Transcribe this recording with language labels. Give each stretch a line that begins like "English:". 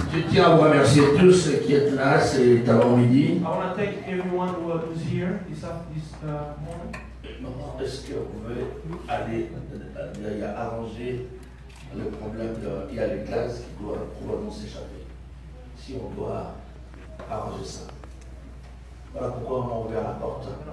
French: tiens à vous remercier tous qui êtes là cet avant-midi.
English: I want to thank everyone who's here this morning.
French: Maintenant, est-ce que vous pouvez aller arranger le problème il y a les classes qui doivent probablement s'échapper. Si on doit arranger ça. Voilà pourquoi on a ouvert la porte.